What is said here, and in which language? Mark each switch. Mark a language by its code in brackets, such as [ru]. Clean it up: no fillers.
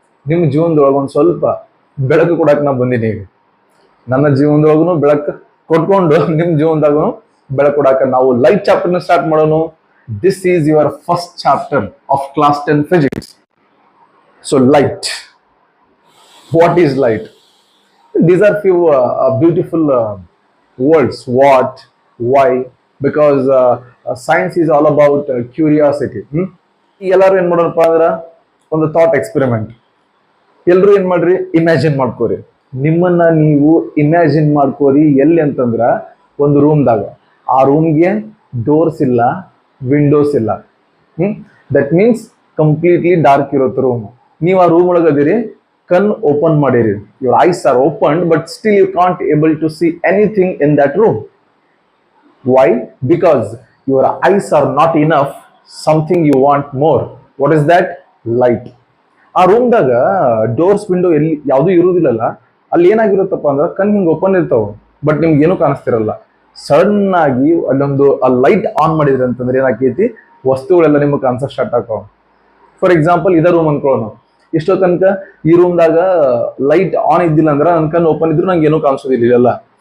[kn] ನಿಮ್ಮ ಜೀವನದೊಳಗೆ ಒಂದು ಸ್ವಲ್ಪ ಬೆಳಕು ಕೊಡಕ್ಕೆ ನಾ ಬಂದಿನಿ. ನನ್ನ ಜೀವನದೊಳಗೂ ಬೆಳಕು ಕೊಟ್ಕೊಂಡು ನಿಮ್ಮ ಜೀವನದಾಗೂ ಬೆಳಕು ಕೊಡಕ್ಕೆ ನಾವು ಲೈಟ್ ಚಾಪ್ಟರ್ನ ಸ್ಟಾರ್ಟ್ ಮಾಡೋಣ. [en] This is your first chapter of class 10 physics. So light, what is light? These are few beautiful words. What, why? Because science is all about curiosity. [kn] ಎಲ್ಲರೂ ಏನ್ ಮಾಡೋಣಪ್ಪ ಅಂದ್ರೆ, ಒಂದು ಥಾಟ್ ಎಕ್ಸ್ಪೆರಿಮೆಂಟ್. ಎಲ್ಲರೂ ಏನ್ ಮಾಡ್ರಿ, ಇಮ್ಯಾಜಿನ್ ಮಾಡ್ಕೋರಿ. ನಿಮ್ಮನ್ನ ನೀವು ಇಮ್ಯಾಜಿನ್ ಮಾಡ್ಕೋರಿ ಎಲ್ಲಿ ಅಂತಂದ್ರ, ಒಂದು ರೂಮ್ದಾಗ. ಆ ರೂಮ್ಗೆ ಡೋರ್ಸ್ ಇಲ್ಲ, ವಿಂಡೋಸ್ ಇಲ್ಲ. [en] that means completely dark [kn] ಇರುತ್ತೆ ರೂಮ್. ನೀವು ಆ ರೂಮ್ ಒಳಗದಿರಿ, ಕಣ್ ಓಪನ್ ಮಾಡಿರಿ, [en] Your eyes are open, but still you can't able to see anything in that room. Why? Because your eyes are not enough, something you want more. What is that? Light. [kn] ಆ ರೂಮ್ದಾಗ doors window ಎಲ್ಲಿ ಯಾವುದೂ ಇರುವುದಿಲ್ಲಲ್ಲ, ಅಲ್ಲಿ ಏನಾಗಿರುತ್ತಪ್ಪ ಅಂದ್ರೆ ಕಣ್ ಹಿಂಗೆ open ಇರ್ತಾವ, but ನಿಮ್ಗೆ ಏನೂ ಕಾಣಿಸ್ತಿರಲ್ಲ. ಸಡನ್ ಆಗಿ ಅಲ್ಲೊಂದು ಲೈಟ್ ಆನ್ ಮಾಡಿದ್ರಿ ಅಂತಂದ್ರೆ ಏನಾಕೈತಿ, ವಸ್ತುಗಳೆಲ್ಲ ನಿಮ್ಗೆ ಕಾಣಿಸೋಕೆ ಸ್ಟಾರ್ಟ್ ಆಕಾವ. ಫಾರ್ ಎಕ್ಸಾಂಪಲ್ ಇದ ರೂಮ್ ಅನ್ಕೊಳ್ಳೋಣ. ಇಷ್ಟೋ ತನಕ ಈ ರೂಮ್ದಾಗ ಲೈಟ್ ಆನ್ ಇದ್ದಿಲ್ಲ ಅಂದ್ರೆ ನನ್ನ ಕಣ್ಣು ಓಪನ್ ಇದ್ರು ನಂಗೆ ಏನೂ ಕಾಣಿಸೋದಿಲ್ಲ.